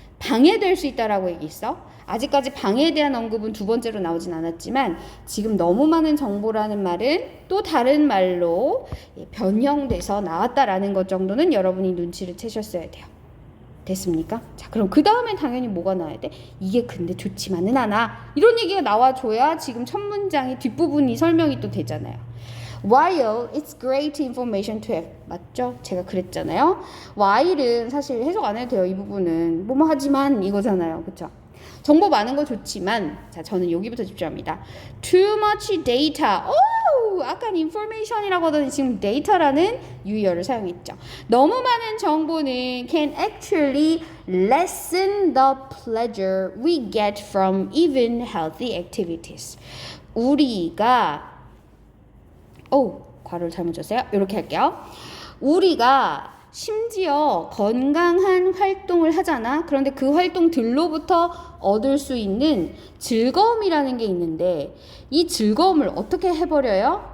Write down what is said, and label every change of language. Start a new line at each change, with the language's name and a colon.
Korean: 방해될 수 있다라고 얘기했어. 아직까지 방해에 대한 언급은 두 번째로 나오진 않았지만 지금 너무 많은 정보라는 말은 또 다른 말로 변형돼서 나왔다라는 것 정도는 여러분이 눈치를 채셨어야 돼요. 됐습니까? 자, 그럼 그 다음엔 당연히 뭐가 나와야 돼? 이게 근데 좋지만은 않아. 이런 얘기가 나와줘야 지금 첫 문장의 뒷부분이 설명이 또 되잖아요.
English: While it's great information to have.
Korean: 맞죠? 제가 그랬잖아요. while은 사실 해석 안 해도 돼요. 이 부분은. 뭐뭐 하지만 이거잖아요. 그쵸? 정보 많은 거 좋지만, 자, 저는 여기부터 집중합니다.
English: Too much data. 오!
Korean: 아까 information이라고 하더니 지금 data라는 유의어를 사용했죠. 너무 많은 정보는
English: can actually lessen the pleasure we get from even healthy activities.
Korean: 우리가 괄호를 잘못 줬어요. 이렇게 할게요. 우리가 심지어 건강한 활동을 하잖아. 그런데 그 활동들로부터 얻을 수 있는 즐거움이라는 게 있는데 이 즐거움을 어떻게 해버려요?